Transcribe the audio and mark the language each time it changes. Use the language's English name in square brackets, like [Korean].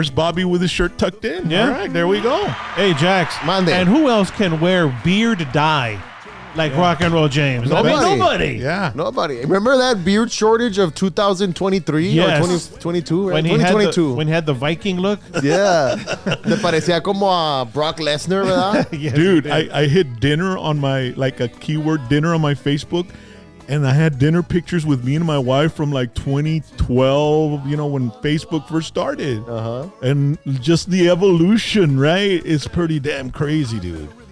[English] There's Bobby with his shirt tucked in. Yeah. All right, there we go. Hey, Jax. Monday. And who else can wear beard dye like Rock and Roll James? Nobody. Nobody. Yeah. Nobody. Remember that beard shortage of 2023 Yes. or 2022? Right? When he 2022. when he had the Viking look. Yeah. [Spanish] Te parecía como a Brock Lesnar, ¿verdad? [English] Yes, Dude, he did. I hit dinner on my, like a keyword dinner on my Facebook, and I had dinner pictures with me and my wife from like 2012, when Facebook first started. Uh-huh. And just the evolution, right? It's pretty damn crazy, dude.